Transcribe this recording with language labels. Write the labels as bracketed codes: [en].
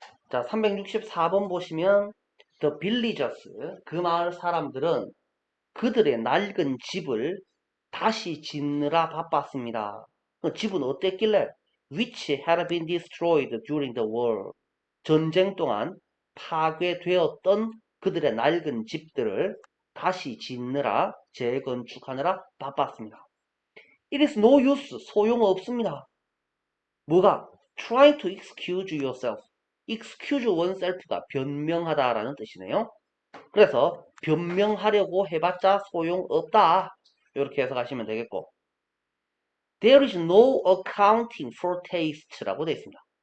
[ko] 자, 364번 보시면 [en] The villagers, [ko] 그 마을 사람들은 그들의 낡은 집을 다시 짓느라 바빴습니다. 그 집은 어땠길래? [en] Which had been destroyed during the war. [ko] 전쟁 동안 파괴되었던 그들의 낡은 집들을 다시 짓느라, 재건축하느라 바빴습니다. [en] It is no use, [ko] 소용없습니다. 뭐가? [en] Try to excuse yourself. [ko] excuse oneself가 변명하다라는 뜻이네요. 그래서 변명하려고 해봤자 소용없다. 이렇게 해석하시면 되겠고 [en] There is no accounting for taste [ko] 라고 되어 있습니다.